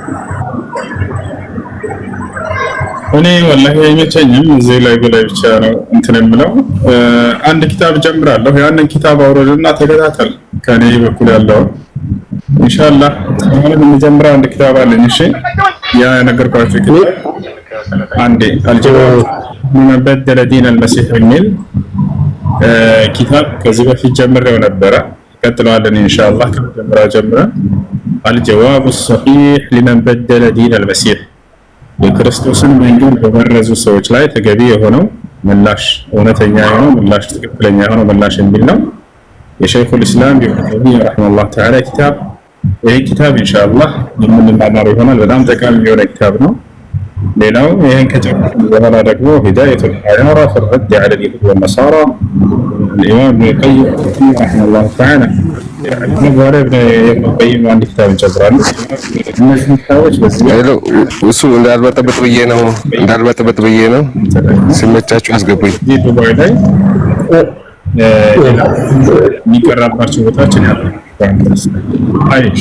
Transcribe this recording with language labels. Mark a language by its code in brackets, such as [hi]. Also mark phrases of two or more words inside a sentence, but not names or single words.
[am] እኔ ወላሂ አይመቸኝም እዚህ ላይ ብቻ ነው እንትን የምለው። አንድ ኪታብ ጀምራለሁ። ያንን ኪታብ አውርድና ተከታተል ከኔ በኩል ያለው ኢንሻአላህ። አሁን የምጀምረው አንድ ኪታብ አለኝ። እሺ ያ ነገርኳችሁ ኪታብ አንዴ አልጀዋብ من بدل دين المسيح የሚል ኪታብ ከዚህ በፊት ጀምሬው ነበረ። ቀጥለዋለን ኢንሻአላህ። ከመጀመሪያ ጀምረን الجواب الصحيح لمن بدل دين المسيح የክርስቶስን መንገድ በመረዙ ሰዎች ላይ ተገቢ የሆነው ምላሽ፣ እውነተኛ የሆነው ምላሽ፣ ትክክለኛ የሆነው ምላሽ የሚል ነው። የሸይኹል ኢስላም ኢብኑ ተይሚያ [ar] رحمه الله تعالى [am] ኪታብ። ይህ ኪታብ ኢንሻአላህ የምንማማረው ይሆናል። በጣም ጠቃሚ የሆነ ኪታብ ነው። ሌላው ይህን ከጨረስን በኋላ ደግሞ ሂዳየቱል ሐያራ ፊ ረድ ዐለ ልየሁድ ወነሳራ [ar] الإمام ابن القيم رحمه الله تعالى [am] በኋላ ኢብኑ ቀይም አንድ ኪታብ እንጨምራለን። እነዚህ ኪታቦች እሱ እንዳልበጠበጥ ብዬ ነው ሲመቻችሁ አስገቡኝ። ዱባይ ላይ የሚቀራባቸው ቦታችን ያሉ አይሽ